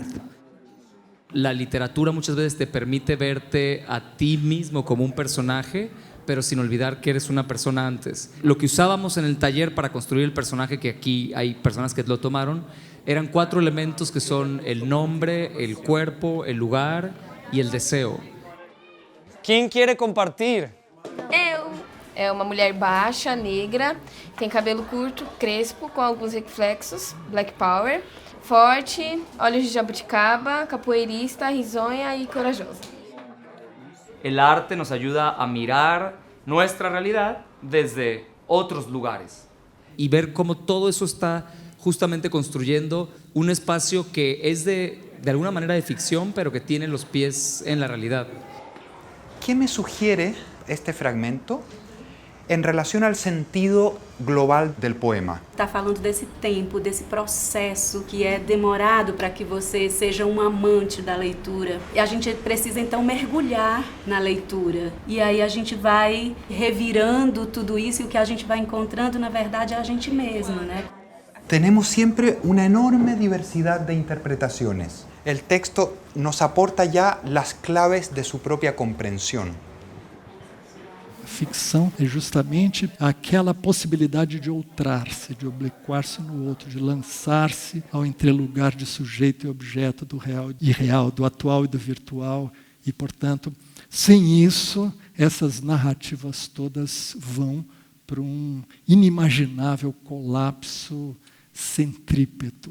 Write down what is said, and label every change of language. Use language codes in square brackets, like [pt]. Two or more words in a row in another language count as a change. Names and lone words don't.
[es] La literatura muchas veces te permite verte a ti mismo como un personaje, pero sin olvidar que eres una persona antes. Lo que usábamos en el taller para construir el personaje, que aquí hay personas que lo tomaron, eran 4 elementos que son el nombre, el cuerpo, el lugar y el deseo. ¿Quién quiere compartir? [pt] Eu. É uma mulher baixa, negra, tem cabelo curto, crespo, com alguns reflexos, black power, forte, olhos de jabuticaba, capoeirista, risonha y corajosa. [es] El arte nos ayuda a mirar nuestra realidad desde otros lugares. Y ver cómo todo eso está justamente construyendo un espacio que es de alguna manera de ficción, pero que tiene los pies en la realidad. ¿Qué me sugiere este fragmento [pt] em relação ao sentido global do poema? Está falando desse tempo, desse processo que é demorado para que você seja um amante da leitura. E a gente precisa então mergulhar na leitura. E aí a gente vai revirando tudo isso e o que a gente vai encontrando, na verdade, é a gente mesmo, né? [es] Tenemos siempre una enorme diversidad de interpretaciones. El texto nos aporta ya las claves de su propia comprensión. [pt] Ficção é justamente aquela possibilidade de outrar-se, de obliquar-se no outro, de lançar-se ao entrelugar de sujeito e objeto, do real e irreal, do atual e do virtual. E, portanto, sem isso, essas narrativas todas vão para um inimaginável colapso centrípeto.